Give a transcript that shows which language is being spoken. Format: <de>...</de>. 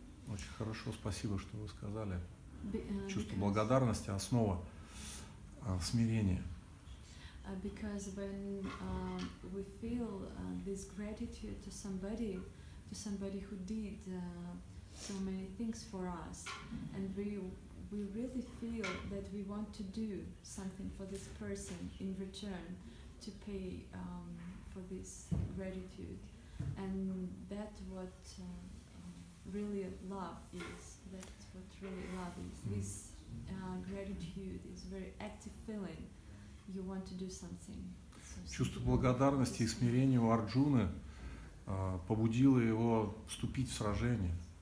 <ru>Очень хорошо, спасибо, что вы сказали. Чувство благодарности, основа смирения.</ru> <en>Because when we feel this gratitude to somebody who did so many things for us, and we really feel that we want to do something for this person in return to pay for this gratitude, and that's what really love is. That's what really love is. This gratitude is very active feeling. You want to do something.</en> <ru>Чувство благодарности и смирения у Арджуны побудило его вступить в сражение.</ru>